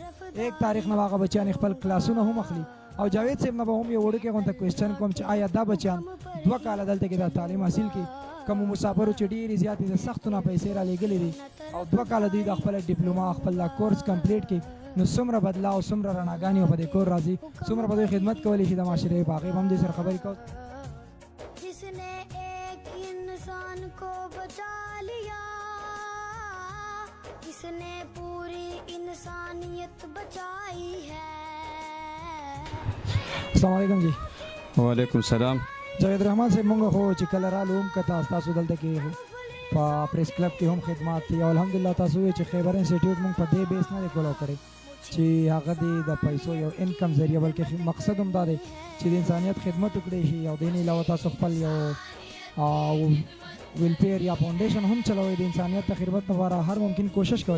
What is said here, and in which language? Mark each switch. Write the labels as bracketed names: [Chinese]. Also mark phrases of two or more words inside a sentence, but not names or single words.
[Pashto] 1 تاریخ نه به هغه بچیان خپل کلاسونه هم اخلي او جاوید صاحب نه به هم یو وړوکی غونته کوېسچن کوم چې آیا دا بچیان 2 کاله دلته کې دا تعلیم حاصل کړي؟ کومو مسافرو چې ډېرې زیاتې د سختو نه پیسې را لېږلې دي او 2 کاله دوی د خپله ډیپلوما خپل دا کورس کمپلیټ کړي، نو څومره بدلاو، څومره رڼاګانې په دې کور راځي، څومره به دوی خدمت کولی شي د معاشرې. په هغې به هم دوی سره خبرې کوو. [Urdu] جس نے ایک انسان کو بچا لیا، جس نے پوری انسانیت بچائی ہے. [Arabic] السلام علیکم جی. وعلیکم السلام. [Pashto] جاوید رحمان صاحب مونږ خو چې کله رالو هم که تاسو دلته کې په [English] press club [Pashto] کې هم خدمات دي او الحمدلله تاسو وایئ چې خیبر انسټیټیوټ مونږ په دې بیس نه دی کولو کړی چې هغه د پیسو یو انکم ذریعه، بلکې مقصد هم دا دی چې د انسانیت خدمت وکړی شي او دې نه علاوه تاسو خپل یو ویلفیر یا فاونډیشن هم چلوئ د انسانیت د خدمت لپاره هر ممکن کوشش کوئ.